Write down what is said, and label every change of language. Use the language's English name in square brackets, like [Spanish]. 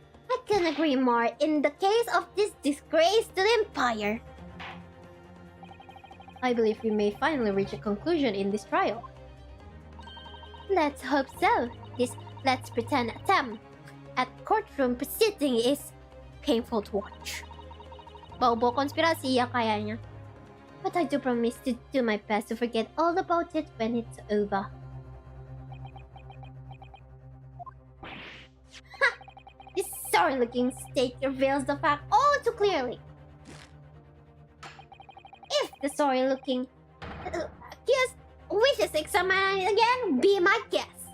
[English] I couldn't agree more in the case of this disgrace to the empire. I believe we may finally reach a conclusion in this trial. Let's hope so. This let's pretend attempt at courtroom proceeding is painful to watch. [Indonesian] Bau-bau konspirasi ya kayaknya. [English] But I do promise to do my best to forget all about it when it's over. Ha! This sorry-looking state reveals the fact all too clearly. If the sorry-looking accused wishes to examine it again, be my guest.